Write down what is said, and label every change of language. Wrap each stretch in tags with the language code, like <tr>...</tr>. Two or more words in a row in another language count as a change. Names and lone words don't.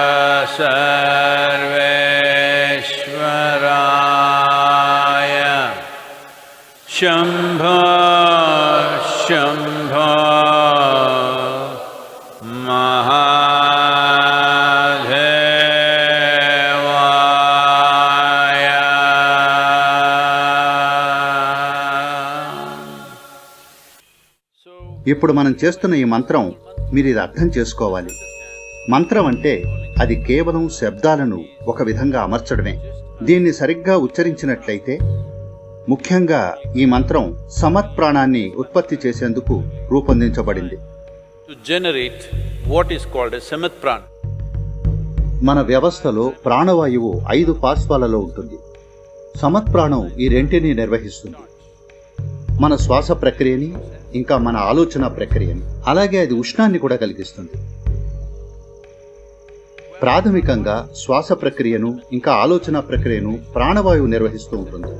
<sa>सर्वेश्वराय शम्भो शम्भो महादेवाय.</sa> <te>ఇప్పుడు మనం చేస్తున్న ఈ మంత్రం మీరు ఇది అర్థం చేసుకోవాలి. మంత్రం అంటే అది కేవలం శబ్దాలను ఒక విధంగా అమర్చడమే. దీన్ని సరిగ్గా ఉచ్చరించినట్లయితే, ముఖ్యంగా ఈ మంత్రం సమత్ ప్రాణాన్ని ఉత్పత్తి చేసేందుకు రూపొందించబడింది.</te> <en>To generate what is called as samat prana.</en> <te>మన వ్యవస్థలో ప్రాణవాయువు 5 పార్శ్వాలలో ఉంటుంది. సమత్ ప్రాణం ఈ రెంటిని నిర్వహిస్తుంది. మన శ్వాస ప్రక్రియని, ఇంకా మన ఆలోచన ప్రక్రియని. అలాగే అది ఉష్ణాన్ని కూడా కలిగిస్తుంది. ప్రాథమికంగా శ్వాస ప్రక్రియను, ఇంకా ఆలోచన ప్రక్రియను ప్రాణవాయువు నిర్వహిస్తూ ఉంటుంది.</te>